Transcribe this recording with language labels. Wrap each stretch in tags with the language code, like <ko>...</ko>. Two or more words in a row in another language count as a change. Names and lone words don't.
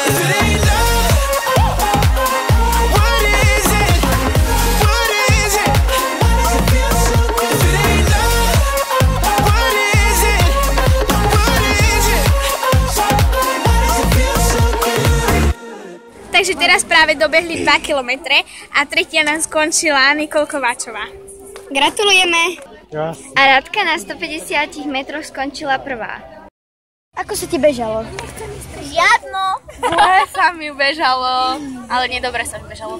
<en>If it ain't love, what is it? What is it? Why does it feel so good? If it ain't love, what is it? What is it? Why does it feel so good?</en> <sk>Takže teraz práve dobehli 2 kilometre a tretia nám skončila Nikol Kováčová. Gratulujeme! A Radka na 150 metroch skončila prvá. Ako sa ti bežalo? Žiadno! Zle sa mi bežalo, ale nedobre sa mi bežalo.</sk>